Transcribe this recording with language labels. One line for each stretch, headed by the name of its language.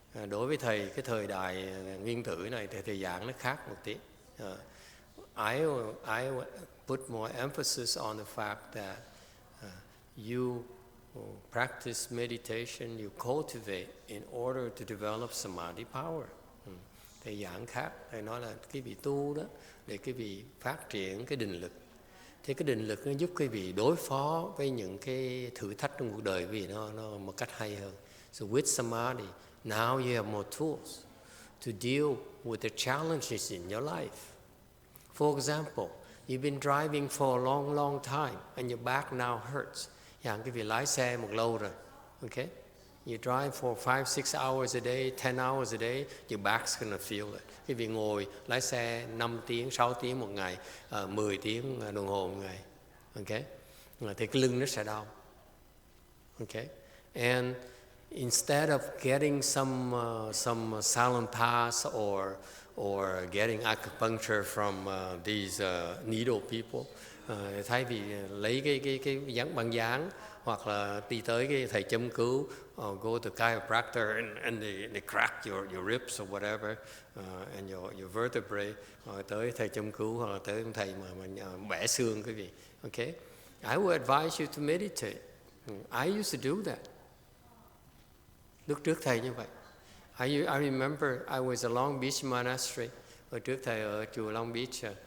Vietnamese: Đối với thầy, cái thời đại nguyên tử này, thì thầy giảng nó khác một tí.
English: I put more emphasis on the fact that you practice meditation, you cultivate in order to develop samadhi power.
Vietnamese: Thầy giảng khác, thầy nói là cái vị tu đó để cái vị phát triển cái định lực. Thì cái định lực nó giúp cái vị đối phó với những cái thử thách trong cuộc đời vì nó một cách hay hơn.
English: So with samadhi, now you have more tools to deal with the challenges in your life. For example, you've been driving for a long, long time and your back now hurts.
Vietnamese: Cái vị lái xe một lâu rồi, okay?
English: You drive for 5-6 hours a day, 10 hours a day, your back's gonna feel it.
Vietnamese: Cái vị ngồi lái xe 5 tiếng, 6 tiếng một ngày, 10 tiếng đồng hồ một ngày, okay? Thì cái lưng nó sẽ đau, okay?
English: And instead of getting some Salonpas or getting acupuncture from these needle people,
Vietnamese: thay vì lấy cái bằng dán hoặc là đi tới cái thầy châm cứu,
English: go to chiropractor and they crack your ribs or whatever, and your vertebrae,
Vietnamese: tới thầy châm cứu hoặc là tới ông thầy mà bẻ xương cái gì.
English: Okay, I would advise you to meditate. I used to do that.
Vietnamese: Lúc trước thầy như vậy.
English: I remember I was at Long Beach Monastery.
Vietnamese: Hồi trước thầy ở chùa Long Beach.